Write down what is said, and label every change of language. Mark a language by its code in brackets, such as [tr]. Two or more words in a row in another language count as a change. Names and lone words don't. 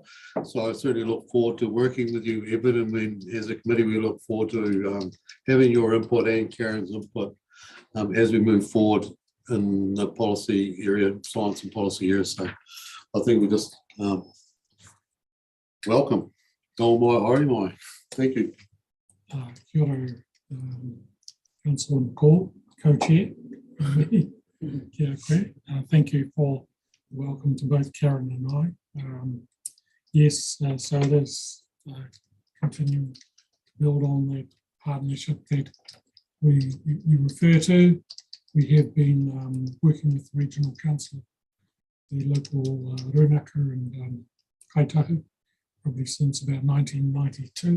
[en] So I certainly look forward to working with you, Edward, and as a committee we look forward to having your input and Karen's input as we move forward in the policy area, science and policy area. So I think we just welcome. Oh my, [mi] ori mai. [en] Thank you. [mi] Kia ora, [en] Councillor McCall, co-chair. [mi] Kia ora. [en] Thank you for welcome to both Karen and I. Yes, so there's continue to build on that partnership that you refer to. We have been working with the Regional Council, the local Runaka and Kaitahu, probably since about 1992.